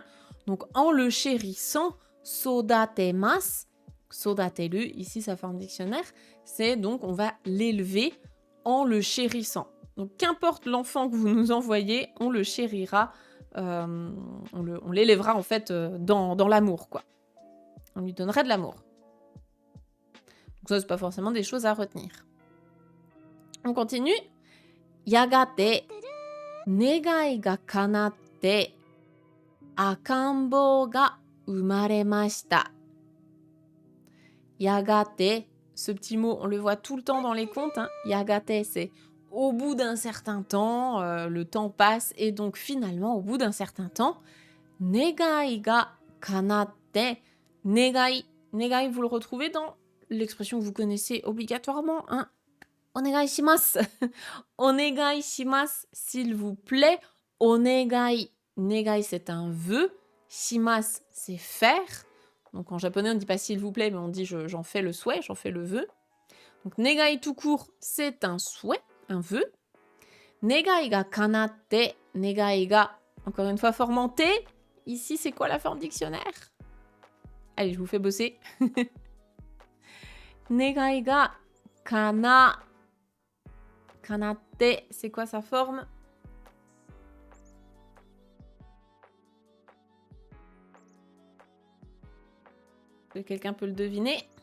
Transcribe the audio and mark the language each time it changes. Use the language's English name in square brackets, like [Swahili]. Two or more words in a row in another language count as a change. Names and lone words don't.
[French] Donc, en le chérissant, [Japanese] 育てます、育てる, [French] ici sa forme dictionnaire, c'est donc on va l'élever en le chérissant. Donc, qu'importe l'enfant que vous nous envoyez, on le chérira, on l'élèvera en fait dans l'amour, quoi. On lui donnerait de l'amour. Donc ça, c'est pas forcément des choses à retenir. On continue. [Japanese] やがて、願いが叶って、赤ん坊が生まれました. [French] Yagate, ce petit mot, on le voit tout le temps dans les contes. Hein. Yagate, c'est au bout d'un certain temps, le temps passe, et donc finalement, au bout d'un certain temps, [Japanese] 願いが叶って、願い, [French] vous le retrouvez dans l'expression que vous connaissez obligatoirement, hein. [Japanese] お願いします. お願いします, [French] s'il vous plaît. [Japanese] お願い、願い, [French] c'est un vœu. Shimasu, c'est faire. Donc en japonais, on ne dit pas s'il vous plaît, mais on dit j'en fais le souhait, j'en fais le vœu. Donc negai tout court, c'est un souhait, un vœu. [Japanese] 願いが叶って、願いが, [French] encore une fois, forme en T. Ici, c'est quoi la forme dictionnaire ? Allez, je vous fais bosser. [Japanese] 願いが叶って, [French] c'est quoi sa forme ? Est-ce que quelqu'un peut le deviner ?